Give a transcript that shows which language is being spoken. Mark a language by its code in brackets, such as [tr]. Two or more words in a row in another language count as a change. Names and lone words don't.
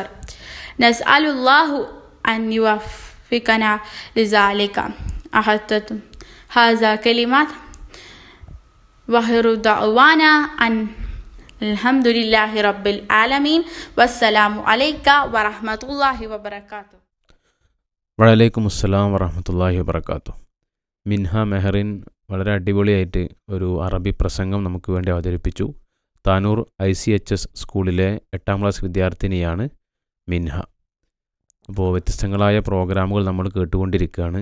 [ar] نسأل الله أن يوفقنا لذلك. أحدث هذا كلمات وآخر دعوانا أن الحمد لله رب العالمين والسلام عليك ورحمة الله وبركاته. وعليكم السلام ورحمة الله وبركاته. [ml] മിൻഹ മെഹറിൻ വളരെ അടിപൊളിയായിട്ട് ഒരു അറബി പ്രസംഗം നമുക്ക് വേണ്ടി അവതരിപ്പിച്ചു. താനൂർ ICHS സ്കൂളിലെ 8ാം ക്ലാസ് വിദ്യാർത്ഥിനിയാണ് മിൻഹ. അപ്പോൾ വ്യത്യസ്തങ്ങളായ പ്രോഗ്രാമുകൾ നമ്മൾ കേട്ടുകൊണ്ടിരിക്കുകയാണ്.